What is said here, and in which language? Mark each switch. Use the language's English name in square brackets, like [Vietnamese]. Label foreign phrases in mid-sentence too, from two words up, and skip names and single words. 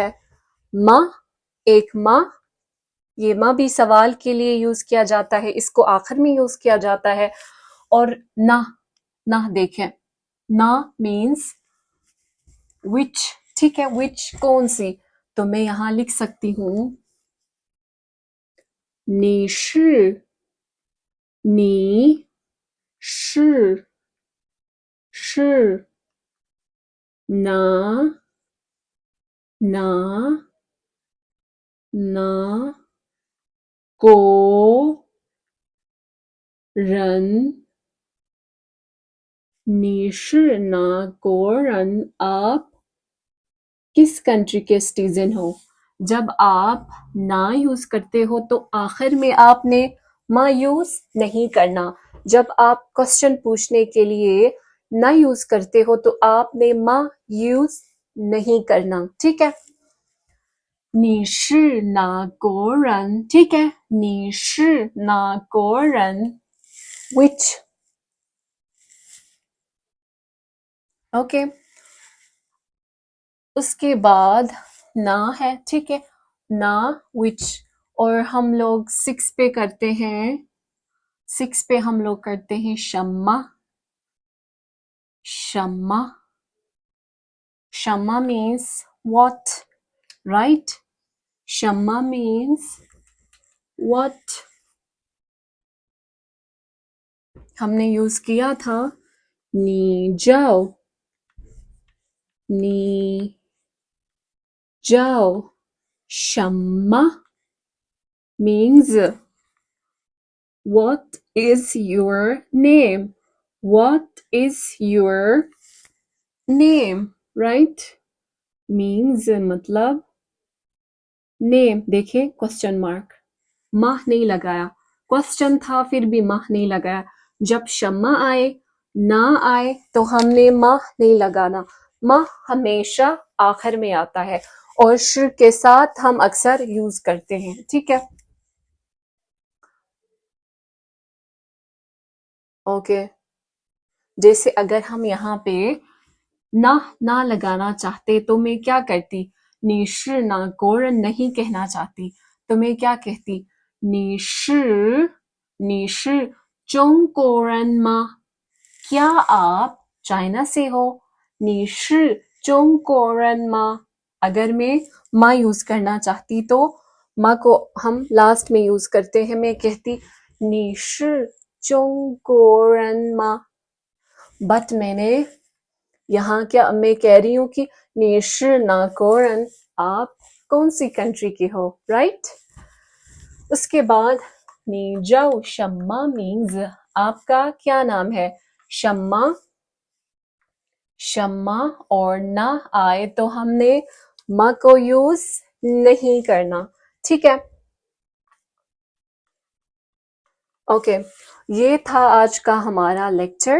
[Hindi] माँ, एक माँ, ये माँ भी सवाल के लिए यूज किया जाता है, इसको आखिर में यूज किया जाता है। और ना, ना देखें, ना [English] means which, [Hindi] ठीक है, विच कौन सी, तो मैं यहां लिख सकती हूं [Chinese] 你是，你是是哪哪哪国人？你是哪国人 [Hindi] ？आप किस कंट्री के सिटीजन हो? जब आप ना यूज करते हो तो आखिर में आपने मा यूज नहीं करना। जब आप क्वेश्चन पूछने के लिए ना यूज करते हो तो आपने मा यूज नहीं करना, ठीक है। [Chinese] 你是哪国人？ [Hindi] ठीक है, [Chinese] 你是哪国人 [English] which, okay. [Hindi] उसके बाद ना है, ठीक है, ना which, और हम लोग 6 पे करते हैं, 6 पे हम लोग करते हैं शम्मा, शम्मा, शम्मा [English] means what, right? [Hindi] शम्मा [English] means what. [Hindi] हमने यूज किया था [Chinese] 你叫，你叫什么 [English] means what is your name? What is your name? Right? [Hindi] Means मतलब name, देखिए [English] question mark, [Hindi] माह नहीं लगाया, क्वेश्चन था फिर भी माह नहीं लगाया। जब शम्मा आए, ना आए तो हमने माह नहीं लगाना। माह हमेशा आखिर में आता है और श के साथ हम अक्सर यूज करते हैं, ठीक है, ओके। जैसे अगर हम यहाँ पे ना लगाना चाहते तो मैं क्या करती? [Chinese] 你是哪国人 [Hindi] नहीं कहना चाहती तो मैं क्या कहती? [Chinese] 你是中国人吗? [Hindi] क्या आप चाइना से हो? [Chinese] 你是中国人吗? [Hindi] अगर मैं माँ यूज करना चाहती तो माँ को हम लास्ट में यूज करते हैं, मैं कहती [Chinese] 你是中国人吗? [Hindi] बट मैंने यहाँ क्या मैं कह रही हूँ कि [Chinese] 你是哪国人 [Hindi] आप कौन सी कंट्री के हो, राइट? उसके बाद [Chinese] 你叫什么 [Hindi] मीन्स आपका क्या नाम है? शम्मा, शम्मा, और ना आए तो हमने मा को यूज नहीं करना, ठीक है, ओके। ये था आज का हमारा लेक्चर।